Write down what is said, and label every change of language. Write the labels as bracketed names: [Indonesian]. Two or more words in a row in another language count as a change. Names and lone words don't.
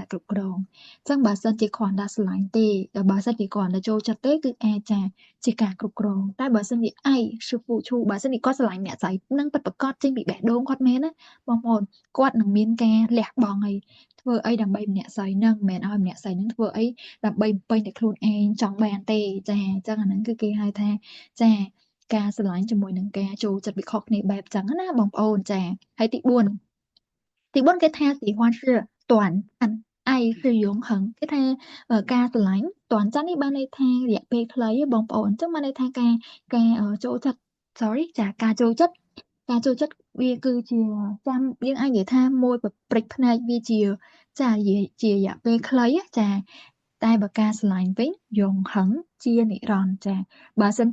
[Khmer] គ្រប់គ្រងចឹងបើសិនជាគ្រាន់តែស្រឡាញ់ទេបើសិនជាគ្រាន់តែចូលចិត្តទេគឺអាចចាជាការគ្រប់គ្រងតែបើសិនជាឯងឈឺពូឈូបើសិនជាគាត់ស្រឡាញ់អ្នកស្រីនឹងពិតប្រាកដចេញពីបេះដូងគាត់មែនណាបងប្អូនគាត់នឹងមានការលះបង់អីធ្វើអីដើម្បីម្នាក់ស្រីនឹងមិនមែនឲ្យម្នាក់ស្រីនឹងធ្វើអីដើម្បីបំពេញតែខ្លួនឯងចង់បានទេចាអញ្ចឹងអាហ្នឹងគឺគេហៅថាចាការស្រឡាញ់ជាមួយនឹងការចូលចិត្តវាខុសគ្នាបែបចឹងណាបងប្អូនចា ហើយទី4គេថា [Chinese] 喜欢是短暂爱是永恒 [Khmer] គេថាការស្រឡាញ់短暂នេះបានន័យថារយៈពេលខ្លីបងប្អូនអញ្ចឹងបានន័យថាការចូលចិត្ត sorry ចាការចូលចិត្តវាគឺជាចាំយើងអាចនិយាយថាមួយប្រព្រឹត្តផ្នែកវាជាចាជារយៈពេលខ្លីចាតែបើការស្រឡាញ់វិញយងហឹងជានិរន្តរ៍ចាបើសិន